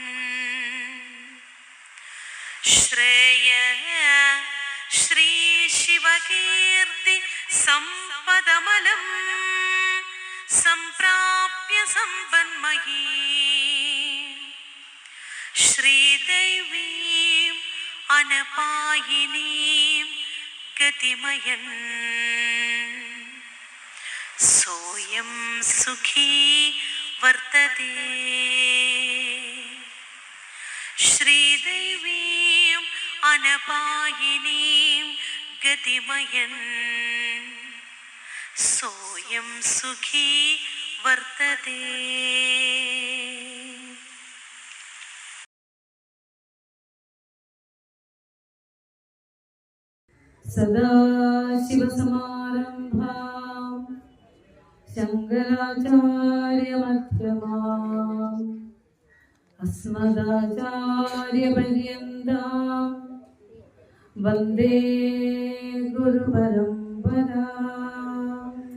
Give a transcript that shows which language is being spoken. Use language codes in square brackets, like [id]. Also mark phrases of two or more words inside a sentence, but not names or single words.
[sa] ശ്രേയ ശ്രീ ശിവകീർത്തി സമ്പദമലം സംപ്രാപ്യ സമ്പന്മഹീ ശ്രീദേവീം അനപായിനീം ഗതിമയൻ സോയം സുഖീ വർത്തതേ ശ്രീദേവീം അനപായിനീം ഗതിമയൻ सोऽयं सुखी वर्तते। सदाशिवसमारम्भाम् शङ्कराचार्यमध्यमाम् अस्मदाचार्यपर्यन्ताम् वन्दे गुरुपरम्पराम्।